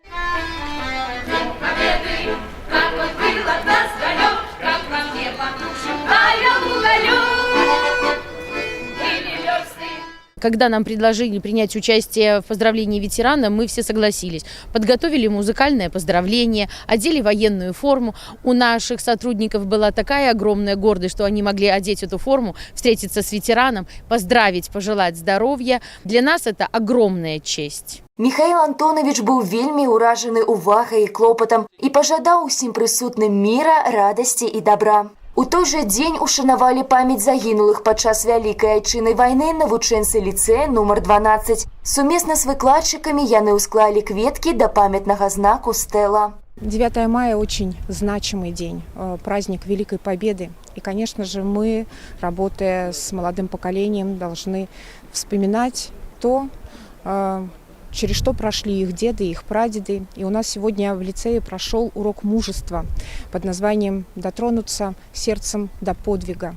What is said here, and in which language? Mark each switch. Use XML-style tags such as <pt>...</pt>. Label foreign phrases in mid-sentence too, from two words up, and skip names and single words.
<ru>Когда нам предложили принять участие в поздравлении ветерана, мы все согласились. Подготовили музыкальное поздравление, одели военную форму. У наших сотрудников была такая огромная гордость, что они могли одеть эту форму, встретиться с ветераном, поздравить, пожелать здоровья. Для нас это огромная честь.</ru> <be>Міхаіл Антонович быў вельмі ўражаны увагай і клопатам і пажадаў усім прысутным міра, радасці і добра. У той жа дзень ушанавалі памяць загінулых падчас Вялікай Айчыннай вайны навучэнцы ліцэя нумар 12. Сумесна з выкладчыкамі яны ўсклалі кветкі да памятнага знаку стэла.</be> <ru>9 мая очень значимый день, праздник Великой Победы. И, конечно же, мы, работая с молодым поколением, должны вспоминать то, через что прошли их деды, их прадеды. И у нас сегодня в лицее прошел урок мужества под названием «Дотронуться сердцем до подвига».</ru>